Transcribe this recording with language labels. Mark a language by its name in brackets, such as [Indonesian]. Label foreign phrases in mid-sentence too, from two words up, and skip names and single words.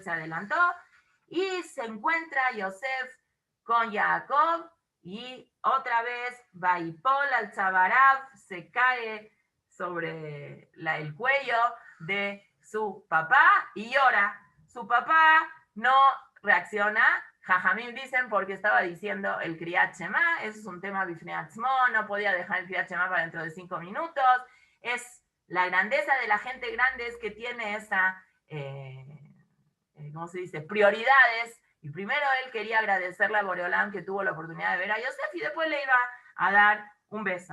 [Spanish] Entonces él se adelantó y se encuentra Yosef con Jacob y otra vez [Hebrew] ויפל על צואריו [Spanish] se cae sobre el cuello de su papá y llora. Su papá no reacciona. Jajamim dicen porque estaba diciendo el [Hebrew] קריאת שמע, [Spanish] eso es un tema [Hebrew] בפני עצמו, [Spanish] no podía dejar el [Hebrew] קריאת שמע [Spanish] para dentro de 5 minutos. Es la grandeza de la gente grande es que tiene esa, ¿cómo se dice?, prioridades. Y primero él quería agradecerle a Boreolam que tuvo la oportunidad de ver a Yosef y después le iba a dar un beso.